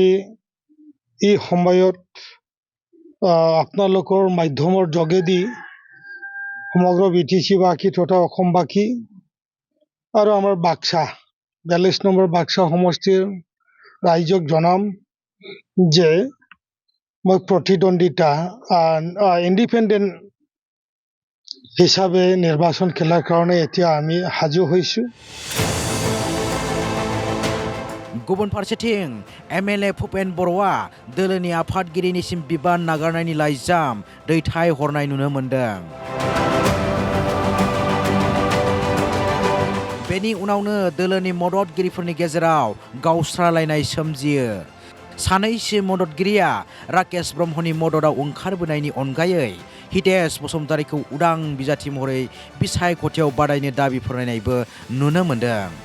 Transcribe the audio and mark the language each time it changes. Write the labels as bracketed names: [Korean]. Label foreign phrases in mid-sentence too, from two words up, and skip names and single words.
[Assamese] এই সময়ত আপোনালোকৰ মাধ্যমৰ যোগেদি সমগ্ৰ BTC-বাসী তথা অসমবাসী আৰু আমাৰ বাক্সা 42 নম্বৰ বাক্সা সমষ্টিৰ ৰাইজক জনাম যে মই প্ৰতিদ্বন্দ্বিতা ইণ্ডিপেণ্ডেণ্ট হিচাপে নিৰ্বাচন খেলাৰ কাৰণে এতিয়া আমি সাজু হৈছোঁ [Bodo] गुबुन फारसेथिं MLA भुपेन बर'आ दोलोनि आफादगिरिनिसिम बिबान नागारनायनि लाइजाम दैथायहरनाय नुनो मोनदों बेनि उनावनो दोलोनि मददगिरिफोरनि गेजेराव गावस्रालायनाय सोमजियो सानैसो मददगिरिया राकेश ब्रह्मनि मददाव ओंखारबोनायनि अनगायै हितेश बसुमतारिखौ उदां बिजाथि महरै बिसायख'थियाव बादायनो दाबि फोरमायनायबो नुनो मोनदों